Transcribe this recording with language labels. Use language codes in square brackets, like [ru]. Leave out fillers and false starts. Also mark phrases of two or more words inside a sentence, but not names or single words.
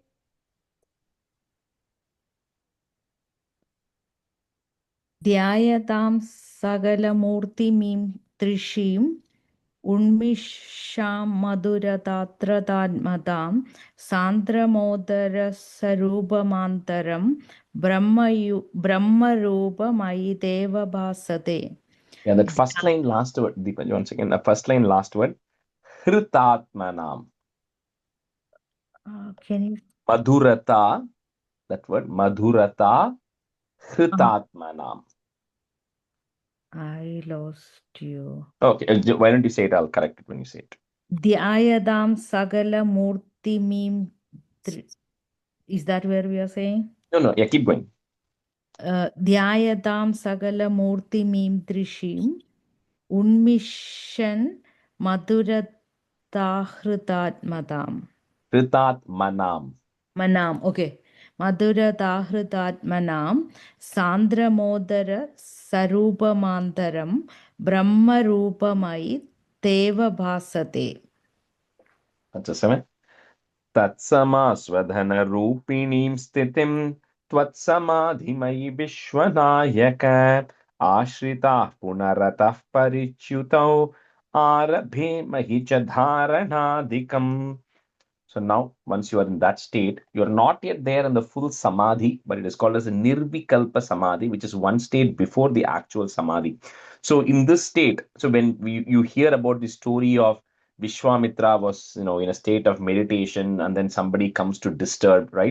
[sa] ध्यायतां सकलमूर्तिमीं त्रिशीं उन्मिषां मधुरतात्रतात्मतां सान्द्रमोदरस्वरूपमान्तरं ब्रह्मरूपमयितेव भासते. [en] Yeah, that first line, last word, Deepa, once again, the first line, last word, Hritatmanam. Can you? Madhurata, that word, [sa] मधुरता हृतात्मनम्. [en] I lost you. Okay, why don't you say it? I'll correct it when you say it. [sa] ध्यायदम् सगल मूर्तिमीम्. [en] Is that where we are saying? No, yeah, keep going. [sa] ध्यायदम् सगल मूर्तिमीम् त्रिशीम् उन्मिषन् मधुरताहृतात्मदम्. [en] Hritatmanam. Manam, okay. [sa] मधुरताहृतात्मनम् सान्द्रमोदर सरूपमान्तरम् ब्रह्मरूपमै तेव भासते. [en] That's a 7. [sa] तत्समस्वधन रूपिणीम् स्तितिम् त्वत्समाधिमयि विश्वनायक आश्रितः पुनरतः परिच्युतौ आरभे महिच धारणादिकम्. [en] So now, once you are in that state, you are not yet there in the full samadhi, but it is called as a [sa] निर्विकल्प समाधि, [en] which is one state before the actual samadhi. So in this state, so when you hear about the story of Vishwamitra was, in a state of meditation, and then somebody comes to disturb, right?